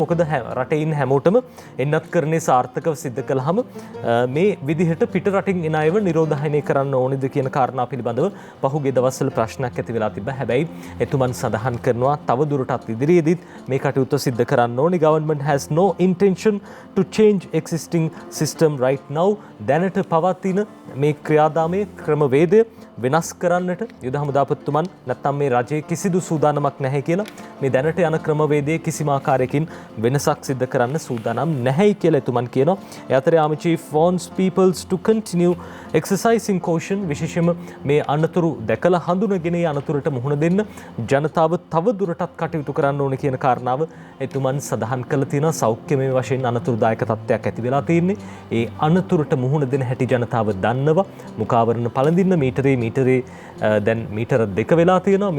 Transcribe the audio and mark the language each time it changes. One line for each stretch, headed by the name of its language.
Sinhala: මොකද රටේ ඉන්න හැමෝටම එන්නත් කරන්නේ සාර්ථකව සිද්ධ කළාම මේ විදිහට පිට රටින් එන අයව නිරෝධායනය කරන්න ඕනේද කියන කාරණා පිළිබඳව පහුගිය දවස්වල ප්‍රශ්නයක් ඇති වෙලා තිබ්බා. හැබැයි එතුමන් සඳහන් කරනවා තව දුරටත් ඉදිරියේදීත් මේ කටයුත්ත සිද්ධ කරන්න ඕනේ.
English: Government has no intention to change existing system right now.
Sinhala: දැනට පවතින මේ ක්‍රියාදාමයේ ක්‍රමවේදය වෙනස් කරන්නට යුද හමුදාපතිතුමන් නැත්නම් මේ රජයේ කිසිදු සූදානමක් නැහැ කියලා මේ දැනට යන ක්‍රමවේදයේ කිසිම ආකාරයකින් වෙනසක් සිද්ධ කරන්න සූදානම් නැහැයි කියලා එතුමන් කියනවා. ඒ අතරේ ආර්මි chief
English: warns people to continue exercising caution.
Sinhala: විශේෂයෙන්ම මේ අනතුරු දැකලා හඳුනගෙන ඒ අනතුරට මුහුණ දෙන්න ජනතාව තව දුරටත් කටයුතු කරන්න ඕනේ කියන කාරණාව එතුමන් සඳහන් කළ තියෙනවා. සෞඛ්‍යමය වශයෙන් අනතුරුදායක තත්ත්වයක් ඇති වෙලා තියෙන්නේ. ඒ අනතුරට මුහුණ දෙන හැටි ජනතාව දන්නවා. මුඛාවරණ පළඳින්න මීටරේ දැන් මීටර 2 වෙලා තියෙනවා.